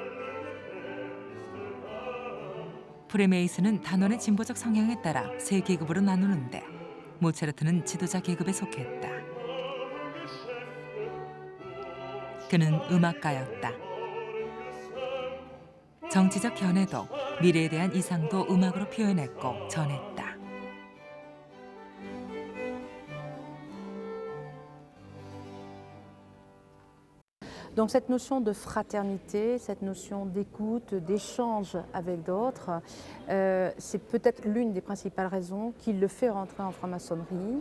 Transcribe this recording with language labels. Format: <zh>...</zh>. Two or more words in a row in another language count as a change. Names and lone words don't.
<ko>프리메이슨은 단원의 진보적 성향에 따라 3계급으로 나누는데 모차르트는 지도자 계급에 속했다. 그는 음악가였다. 정치적 견해도 미래에 대한 이상도 음악으로 표현했고 전했다.</ko> <fr>Donc cette notion de fraternité, cette notion d'écoute, d'échange avec d'autres, c'est peut-être l'une des principales raisons qui le fait rentrer en franc-maçonnerie.</fr>